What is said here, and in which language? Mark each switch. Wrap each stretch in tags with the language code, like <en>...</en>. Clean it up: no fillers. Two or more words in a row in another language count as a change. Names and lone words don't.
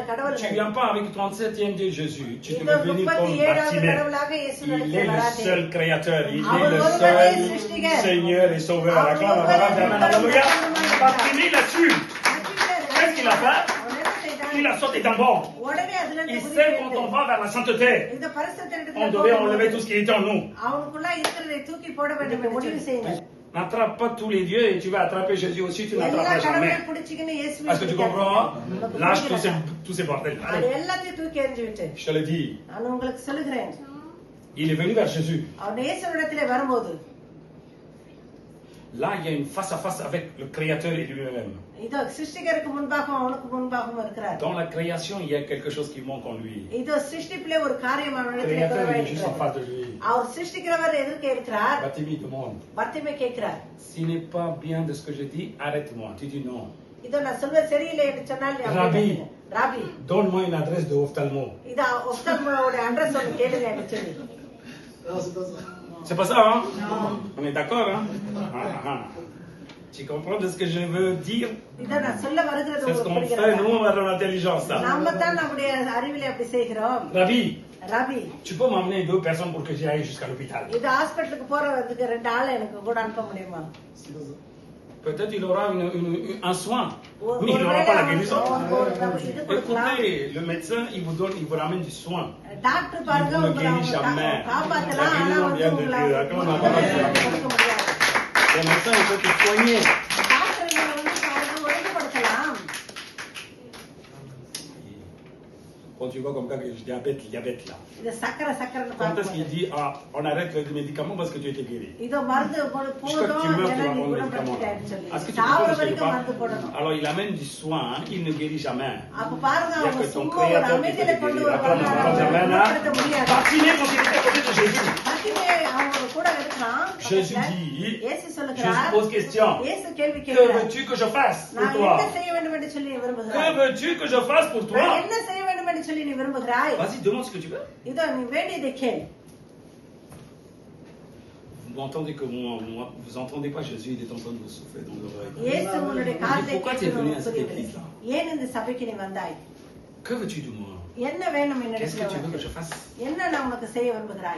<fr>Tu</fr> <ta>கடவுள்கள்.</ta> <fr>viens pas avec le 37e Dieu Jésus. Tu</fr> <ta>இந்த</ta> <fr>devais venir comme</fr> <ta>37வது</ta> <fr>Bartimée.</fr> <ta>கடவுளாக இயேசு</ta> <fr>Il est</fr> <ta>நடத்திய</ta> <fr>le</fr> <ta>வராதே.</ta> <fr>seul créateur. Il est</fr> <ta>அவர்</ta> <fr>le</fr> <ta>ஒருவரே</ta> <fr>seul</fr> <ta>சிருஷ்டிகர்.</ta> <fr>Seigneur et Sauveur.</fr> <ta>அவர்</ta> <fr>Acclame la</fr> <ta>ஒருவரே</ta> <fr>parole. Amen. Alléluia. Bartimée, il a su. Qu'est-ce qu'il a fait?</fr> <ta>அவன் என்ன செய்தான்?</ta> <fr>Il a sauté d'un bord.</fr> <ta>உடனே அதுல</ta> <fr>Il</fr> <ta>இருந்து</ta> <fr>sait quand on va vers la sainteté,</fr> <ta>இந்த பரிசுத்தத்திடத்துல</ta> <fr>on devait</fr> <ta>போகும்போது</ta> <fr>enlever tout ce qui était en nous.</fr> <ta>அவனுக்குள்ள இருக்கிறதை தூக்கி போட வேண்டும் என்று முடிவு செய்யுங்கள்.</ta> <fr>N'attrape pas tous les dieux et tu vas attraper Jésus aussi, tu</fr> <ta>எல்லா</ta> <fr>n'attraperas jamais.</fr> <ta>கடவுளையும் பிடிச்சிக்கின்னு இயேசுவை</ta> <fr>Est-ce que tu comprends? Lâche tous ces bordels.</fr> <ta>அது</ta> <fr>Allez,</fr> <ta>எல்லாத்தையும் தூக்கி எறிஞ்சு விட்டு</ta> <fr>je te le dis.</fr> <ta>நான் உங்களுக்கு சொல்லுகிறேன்,</ta> <fr>Il est venu vers Jésus.</fr> <ta>அவன் இயேசுவிடத்திலே வரும்போது</ta> <fr>Là, il y a une face à face avec le Créateur et lui-même.</fr> <ta>இதோ சிருஷ்டிகருக்கு முன்பாகவும் அவனுக்கு முன்பாகவும் இருக்கிறார்.</ta> <fr>Dans la création, il y a quelque chose qui manque en lui.</fr> <ta>இதோ சிருஷ்டிப்பிலே ஒரு காரியம்</ta> <fr>Le</fr> <ta>அவனிடத்திலே</ta> <fr>Créateur est juste en</fr> <ta>குறைவாயிருக்கிறது.</ta> <fr>face de lui.</fr> <ta>அவர் சிருஷ்டிக்கிறவர் எதிர்க்க இருக்கிறார்.</ta> <fr>Bartimée demande,</fr> <ta>பர்த்திமை கேட்கிறார்,</ta> <fr>s'il n'est pas bien de ce que je dis, arrête-moi. Tu dis non.</fr> <ta>இதோ நான் சொல்வது சரியில்லை என்று சொன்னால் நீ அப்படியே ராபி. கேளுங்க. ராபி,</ta> <fr>Donne-moi une adresse de ophtalmo.</fr> <ta>இதோ ஒப்தல்மோட அட்ரஸ் ஒன்று கேளுங்க என்று சொல்லி.</ta> <fr>C'est pas ça, hein? On est d'accord, hein? Ah, ah. Tu comprends de ce que je veux dire?</fr> <ta>இதோ நான் சொல்ல வருகிறது</ta> <fr>C'est ce</fr> <ta>உங்களுக்கு</ta> <fr>qu'on fait,</fr> <ta>புரிகிறதா?</ta> <fr>nous, on a l'intelligence, ça.</fr> <ta>நாம தான் நம்முடைய அறிவிலே அப்படி செய்கிறோம்.</ta> <fr>Rabbi,</fr> <ta>ரவி,</ta> <fr>tu peux m'emmener 2 personnes pour que j'y aille jusqu'à l'hôpital.</fr> <ta>இது ஹாஸ்பிட்டலுக்கு போறதுக்கு 2 ஆள் எனக்கு கூட அனுப்ப முடியுமா?</ta> <fr>Peut-être il aura un soin,</fr> <ta>ஒரு-</ta> <fr>mais il n'aura</fr> <ta>ஒருவேளை</ta> <fr>pas la</fr> <ta>அவனுக்கு</ta> <fr>guérison.</fr> <ta>இது கொடுக்கலாம்.</ta> <fr>Écoutez, le médecin, il vous ramène du soin.</fr> <ta>டாக்டர் பாருங்க</ta> <fr>Il vous</fr> <ta>உங்களை</ta> <fr>guérit jamais.</fr> <ta>காப்பாத்தலாம்,</ta> <fr>La</fr> <ta>ஆனா</ta> <fr>guérison</fr> <ta>வந்து</ta> <fr>vient de</fr> <ta>உங்களை</ta> <fr>Dieu. Acclame la parole de Dieu.</fr> <ta>கொடுக்க முடியாது.</ta> <fr>Le médecin, il peut te soigner.</fr> <ta>டாக்டர் இவங்களை வந்து பாருங்க ஒழுங்குபடுத்தலாம்.</ta> <fr>Quand tu vois comme ça que je diabète là.</fr> <ta>இது சக்கரை சக்கரைன்னு</ta> <fr>Quand est-ce qu'il</fr> <ta>பார்க்கும்போது,</ta> <fr>dit, ah, on arrête le médicament parce que tu étais guéri?</fr> <ta>இதோ மருந்து போதும்</ta> <fr>Jusqu'à que tu meurs, tu</fr> <ta>ஏன்னா</ta> <fr>vas</fr> <ta>நீ</ta> <fr>prendre le médicament.</fr> <ta>குணப்படுத்திட்டேன்னு சொல்லி</ta> <fr>Est-ce que tu</fr> <ta>சாவர</ta> <fr>comprends ce que je</fr> <ta>வரைக்கும் மருந்து</ta> <fr>parle?</fr> <ta>போடணும்.</ta> <fr>Alors il amène du soin, hein, il ne guérit jamais.</fr> <ta>அப்ப பாருங்க</ta> <fr>Il y a</fr> <ta>அவங்க</ta> <fr>que ton</fr> <ta>சும்மா ஒரு</ta> <fr>créateur qui peut</fr> <ta>அமைதியில</ta> <fr>te</fr> <ta>கொண்டு</ta> <fr>guérir. Acclame</fr> <ta>வருவாங்க,</ta> <fr>la</fr> <ta>ஆனா</ta> <fr>parole de</fr> <ta>அவங்களை</ta> <fr>Dieu.</fr> <ta>குணப்படுத்த முடியாது.</ta> <fr>Bartimée, quand il était à côté de Jésus,</fr> <ta>பர்த்திமே அவங்க கூட இருக்கிறான்.</ta> <fr>Jésus</fr> <ta>பக்கத்துல.</ta> <fr>dit,</fr> <ta>இயேசு</ta> <fr>Jésus</fr> <ta>சொல்லுகிறார்,</ta> <fr>pose question.</fr> <ta>இயேசு கேள்வி</ta> <fr>Que</fr> <ta>கேட்கிறார்.</ta> <fr>veux-tu que je fasse pour</fr> <ta>நான்</ta> <fr>toi?</fr> <ta>என்ன செய்ய வேண்டும் என்று சொல்லி</ta> <fr>Que</fr> <ta>விரும்புகிறாய்?</ta> <fr>veux-tu que je fasse pour</fr> <ta>நான்</ta> <fr>toi?</fr> <ta>என்ன செய்ய வேண்டும் என்று சொல்லி நீ விரும்புகிறாய்?</ta> <fr>Vas-y, demande ce que tu veux.</fr> <ta>இதோ நீ வேண்டியதை கேள்.</ta> <fr>Vous n'entendez que moi, vous entendez pas Jésus, il est en train de vous souffler dans l'oreille.</fr> <ta>இயேசு உன்னுடைய காதை</ta> <fr>Pourquoi tu es venu à cette</fr> <ta>கேட்கணும்.</ta> <fr>église-là?</fr> <ta>ஏன் இந்த சபைக்கு நீ வந்தாய்?</ta> <fr>Que veux-tu de moi?</fr> <ta>என்ன வேணும்</ta> <fr>Qu'est-ce</fr> <ta>என்னிடத்துல</ta> <fr>que tu veux que</fr> <ta>உனக்கு?</ta> <fr>je fasse?</fr> <ta>என்ன நான் உனக்கு செய்ய விரும்புகிறாய்?</ta>